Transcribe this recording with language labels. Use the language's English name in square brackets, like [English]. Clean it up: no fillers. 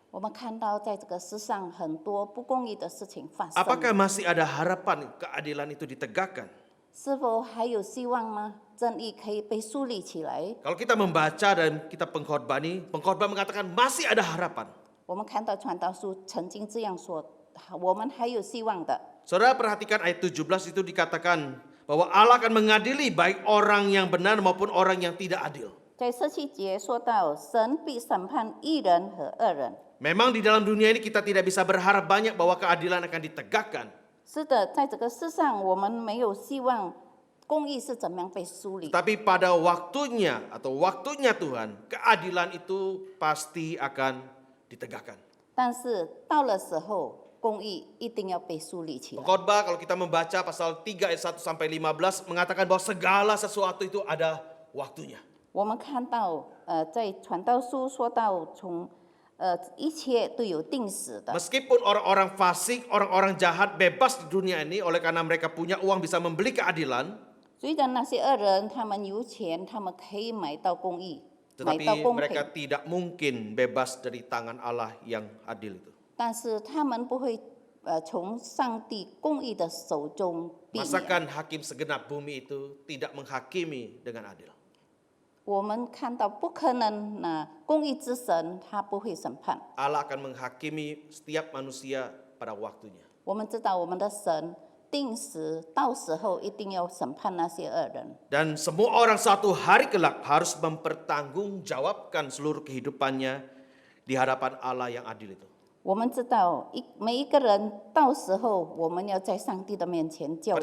[Chinese] 我们看到在这个世上很多不公义的事情发生， [Indonesian] Apakah masih ada harapan keadilan itu ditegakkan? [Chinese] 是否还有希望吗？正义可以被树立起来。 [Indonesian] Kalau kita membaca dan kita pengkhotbah mengatakan masih ada harapan. [Chinese] 我们看到传道书曾经这样说，我们还有希望的。 [Indonesian] Saudara perhatikan ayat 17 itu dikatakan bahwa Allah akan mengadili baik orang yang benar maupun orang yang tidak adil. [Chinese] 在17节说到，神必审判义人和恶人。 [Indonesian] Memang di dalam dunia ini kita tidak bisa berharap banyak bahwa keadilan akan ditegakkan. [Chinese] 是的，在这个世上，我们没有希望公义是怎么样被梳理。 [Indonesian] Tapi pada waktunya Tuhan, keadilan itu pasti akan ditegakkan. [Chinese] 但是到了时候，公义一定要被梳理起来。 [Indonesian] Pengkhotbah kalau kita membaca pasal 3 ayat 1 sampai 15 mengatakan bahwa segala sesuatu itu ada waktunya. [Chinese] 我们看到，在传道书说到一切都有定时的。 [Indonesian] Meskipun orang-orang fasik, orang-orang jahat bebas di dunia ini oleh karena mereka punya uang bisa membeli keadilan, [Chinese] 虽然那些恶人他们有钱，他们可以买到公义，买 [Indonesian] tetapi [Chinese] 到公 [Indonesian] mereka [Chinese] 平， [Indonesian] tidak mungkin bebas dari tangan Allah yang adil itu. [Chinese] 但是他们不会从上帝公义的手中避免。 [Indonesian] Masakan hakim segenap bumi itu tidak menghakimi dengan adil. [Chinese] 我们看到不可能，公义之神他不会审判。 [Indonesian] Allah akan menghakimi setiap manusia pada waktunya. [Chinese] 我们知道我们的神定时到时候一定要审判那些恶人。 [Indonesian] Dan semua orang suatu hari kelak harus mempertanggungjawabkan seluruh kehidupannya di hadapan Allah yang adil itu. [Chinese] 我们知道每一个人到时候我们要在上帝的面前交账。